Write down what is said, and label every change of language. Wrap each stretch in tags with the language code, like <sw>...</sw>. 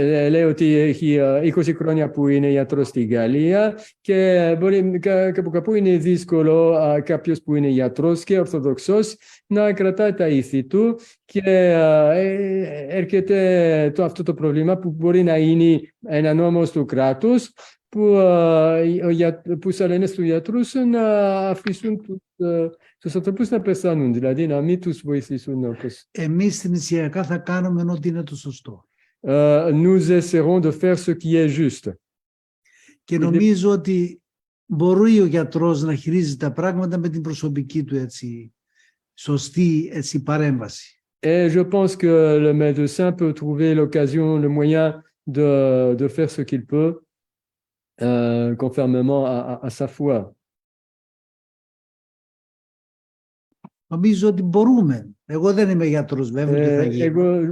<el>Λέω ότι έχει 20 χρόνια που είναι ιατρός στη Γαλλία και μπορεί κάπου κάπου είναι δύσκολο κάποιος που είναι ιατρός και ορθοδοξός να κρατάει τα ήθη του και έρχεται αυτό το πρόβλημα που μπορεί να είναι ένα νόμος του κράτους που θα λένε στους γιατρούς να αφήσουν τους ανθρώπους να πεθάνουν, δηλαδή να μην τους βοηθήσουν. Εμείς στην Ισιακά θα κάνουμε ό,τι είναι το σωστό.</el> <fr>Nous essaierons de faire ce qui est juste.</fr> <el>Και νομίζω ότι μπορεί ο γιατρός να χειρίζει τα πράγματα με την προσωπική του σωστή παρέμβαση.</el> <fr>Et je pense que le médecin peut trouver l'occasion, le moyen de faire ce qu'il peut conformément à sa foi.</fr> <el>Νομίζω ότι μπορούμε. Εγώ δεν είμαι γιατρός βέβαια και θα γίνω.</el>